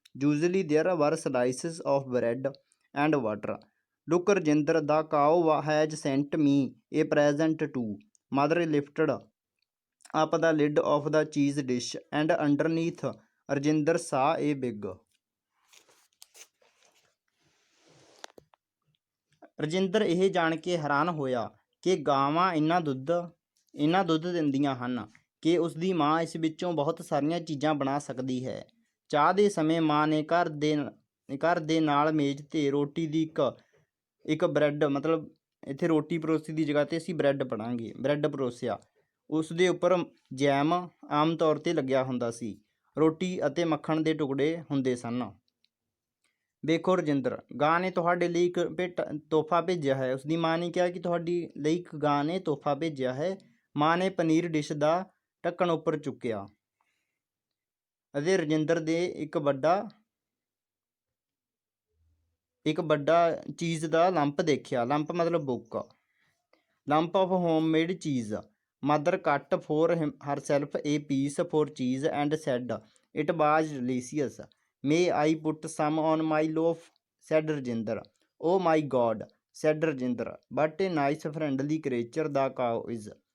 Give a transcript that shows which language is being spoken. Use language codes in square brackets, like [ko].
[en] Usually there were slices of bread and water. Look, Rajinder, the cow has sent me a present too. Mother lifted up the lid of the cheese dish, and underneath Rajinder saw a big. [pa] Rajinder ਇਹ ਜਾਣ ਕੇ ਹੈਰਾਨ ਹੋਇਆ ਕਿ ਗਾਵਾਂ ਇੰਨਾ ਦੁੱਧ ਦਿੰਦੀਆਂ ਹਨ ਕਿ ਉਸਦੀ ਮਾਂ ਇਸ ਵਿੱਚੋਂ ਬਹੁਤ ਸਾਰੀਆਂ ਚੀਜ਼ਾਂ ਬਣਾ ਸਕਦੀ ਹੈ। ਚਾਹ ਦੇ ਸਮੇਂ ਮਾਂ ਨੇ ਘਰ ਦੇ ਨਾਲ ਮੇਜ਼ 'ਤੇ ਰੋਟੀ ਦੀ ਇੱਕ ਬ੍ਰੈਡ, ਮਤਲਬ ਇੱਥੇ ਰੋਟੀ ਪਰੋਸੀ ਦੀ ਜਗ੍ਹਾ 'ਤੇ ਅਸੀਂ ਬ੍ਰੈਡ ਪੜਾਂਗੇ, ਬ੍ਰੈਡ ਪਰੋਸਿਆ। ਉਸ ਦੇ ਉੱਪਰ ਜੈਮ ਆਮ ਤੌਰ 'ਤੇ ਲੱਗਿਆ ਹੁੰਦਾ ਸੀ। ਰੋਟੀ ਅਤੇ ਮੱਖਣ ਦੇ ਟੁਕੜੇ ਹੁੰਦੇ ਸਨ। ਵੇਖੋ ਰਜਿੰਦਰ, ਗਾਂ ਨੇ ਤੁਹਾਡੇ ਲਈ ਇੱਕ ਤੋਹਫਾ ਭੇਜਿਆ ਹੈ। ਉਸਦੀ ਮਾਂ ਨੇ ਕਿਹਾ ਕਿ ਤੁਹਾਡੀ ਲਈ ਇੱਕ ਗਾਂ ਨੇ ਤੋਹਫਾ ਭੇਜਿਆ ਹੈ। ਮਾਂ ਨੇ ਪਨੀਰ ਡਿਸ਼ ਦਾ ਢੱਕਣ ਉੱਪਰ ਚੁੱਕਿਆ ਅਤੇ ਰਜਿੰਦਰ ਦੇ ਇੱਕ ਵੱਡਾ ਚੀਜ਼ ਦਾ ਲੰਪ ਦੇਖਿਆ। ਲੰਪ ਮਤਲਬ ਬੁੱਕ। [en] Lump of homemade cheese. Mother cut for herself a piece for cheese and said it was delicious. May I put some on my loaf? said Rajinder. Oh my God, said Rajinder, what a nice friendly creature the cow is.